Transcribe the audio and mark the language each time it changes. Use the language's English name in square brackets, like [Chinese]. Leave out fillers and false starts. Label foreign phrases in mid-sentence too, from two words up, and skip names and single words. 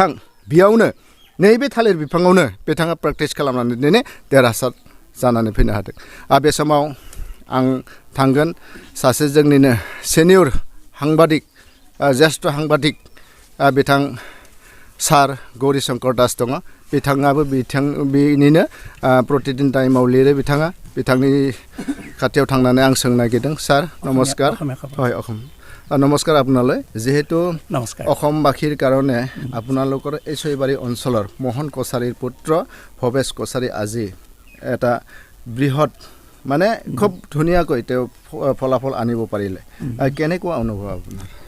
[Bodo] बिफाङावनो बिथाङा प्रेक्टिस खालामनानै दिनै देरहासार जानानै फैनो हादों बे समाव आं थांगोन सासे जोंनिनो सेनियर साংবাদিक ज्येष्ठ साংবাदिक बिथां सार गौरी शंकर दास दङ बिथाङाबो बिनिनो प्रतिदिन टाइमाव लिरो बिथांनि खाथियाव थांनानै आं सोंनो नागिरदों सार नमस्कार [Assamese] হয় অসম নমস্কাৰ আপোনালৈ যেহেতু অসমবাসীৰ কাৰণে আপোনালোকৰ এই ছয়বাৰী অঞ্চলৰ মোহন কছাৰীৰ পুত্ৰ ভবেশ কছাৰী আজি এটা বৃহৎ মানে খুব ধুনীয়াকৈ তেওঁ ফলাফল আনিব পাৰিলে কেনেকুৱা অনুভৱ আপোনাৰ